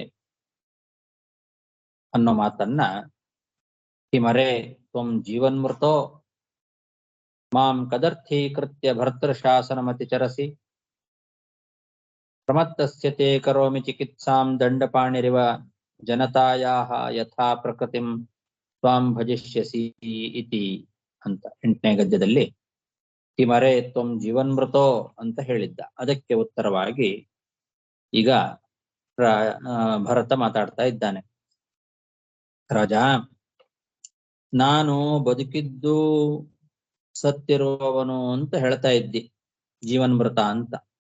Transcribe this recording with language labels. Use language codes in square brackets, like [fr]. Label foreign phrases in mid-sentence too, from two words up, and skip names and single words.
[kn] ಅನ್ನೋ ಮಾತನ್ನ [sa] ಕಿಮರೆ ತ್ವಂ ಜೀವನ್ಮೃತೋ ಮಾಂ ಕದರ್ಥೀಕೃತ್ಯ ಭರ್ತೃಶಾಸನಮತಿ ಚರಸಿ ಪ್ರಮತ್ತಸ್ಯ ತೇ ಕರೋಮಿ ಚಿಕಿತ್ಸಾಂ ದಂಡಪಾಣಿರಿವ ಜನತಾಯಾಹ ಯಥಾ ಪ್ರಕೃತಿಂ ತ್ವಾಂ ಭಜಿಷ್ಯಸಿ ಇತಿ [kn] ಅಂತ 8ನೇ ಗದ್ಯದಲ್ಲಿ [sa] ಕಿಮರೆ ತ್ವಂ ಜೀವನ್ಮೃತೋ [kn] ಅಂತ ಹೇಳಿದ್ದ. ಅದಕ್ಕೆ ಉತ್ತರವಾಗಿ ಈಗ ಭರತ ಮಾತಾಡ್ತಾ ಇದ್ದಾನೆ. ರಾಜ, ನಾನು ಬದುಕಿದ್ದು ಸತ್ತಿರುವವನು ಅಂತ ಹೇಳ್ತಾ ಇದ್ದಿ, ಜೀವನ್ಮೃತ ಅಂತ.